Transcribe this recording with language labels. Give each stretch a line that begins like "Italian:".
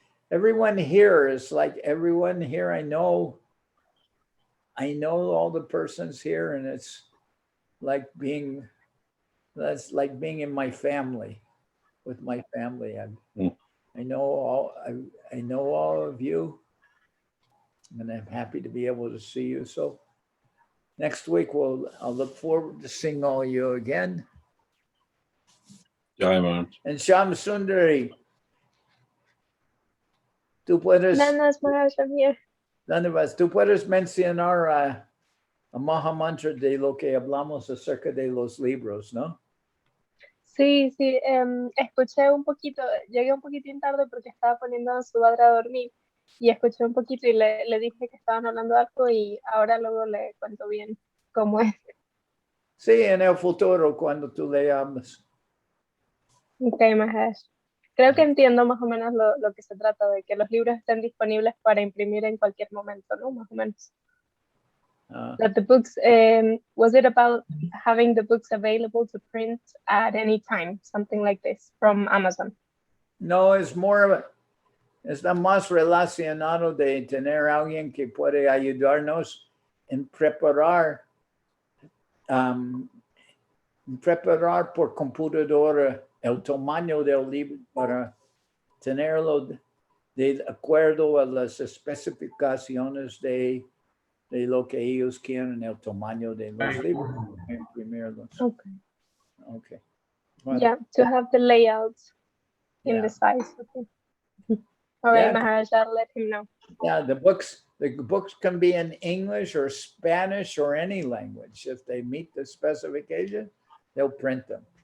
English: Everyone here is like everyone here. I know all the persons here, and it's like that's like being in my family, with my family. I know all of you, and I'm happy to be able to see you. So next week I'll look forward to seeing all of you again. Jai Maharaj.
Spanish: And Sham Sundari, tú puedes. Tú puedes mencionar a Mahamantra de lo que hablamos acerca de los libros, ¿no? Sí, escuché un poquito, llegué un poquitín tarde porque estaba poniendo a su padre a dormir y escuché un poquito y le dije que estaban hablando de algo y ahora luego le cuento bien cómo es. Sí, en el futuro cuando tú le hablas. Ok, Maharaj. Creo que entiendo más o menos lo que se trata, de que los libros estén disponibles para imprimir en cualquier momento, ¿no? Más o menos.
English: That the books, was it about having the books available to print at any time, something like this, from Amazon?
Spanish: No, está más relacionado de tener alguien que puede ayudarnos en preparar por computadora el tamaño del libro para tenerlo de acuerdo a las especificaciones de lo que ellos quieren, el tamaño de los libros, imprimirlos.
English: Okay. Well, yeah, to have the layout in the size. Okay. All right, Maharaj, I'll let him know. Yeah, the books can be in English or Spanish or any language. If they meet the specification, they'll print them.